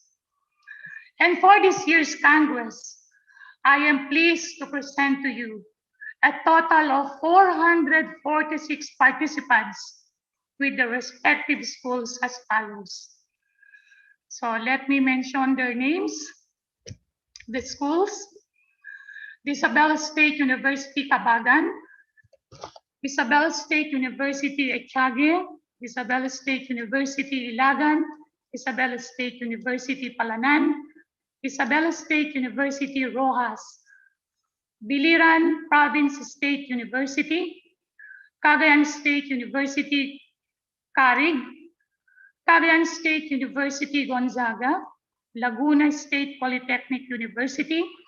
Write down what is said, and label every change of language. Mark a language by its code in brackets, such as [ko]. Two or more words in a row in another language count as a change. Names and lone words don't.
[en] And for this year's Congress, I am pleased to present to you a total of 446 participants with the respective schools as follows. So let me mention their names. The schools: Isabel State University Cabagan, Isabel State University Echage, Isabel State University Ilagan, Isabel State University Palanan, Isabel State University Rojas, Biliran Province State University, Cagayan State University Carig, Cagayan State University Gonzaga, Laguna State Polytechnic University,